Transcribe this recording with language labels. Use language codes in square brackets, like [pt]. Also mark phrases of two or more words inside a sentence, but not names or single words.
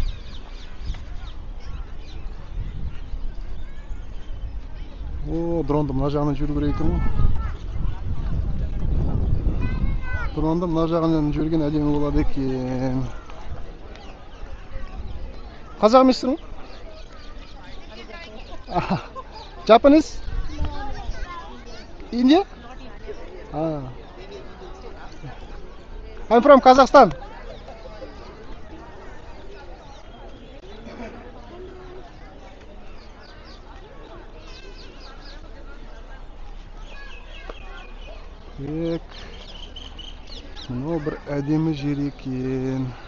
[kk] О, дронды мына жағынан жүру керек екен. Дронды мына жағынан жүрген әдемі болады екен. Қазақ емессің? [en] Japanese? India? I'm from Kazakhstan. [kk] Мынау бір әдемі жер екен.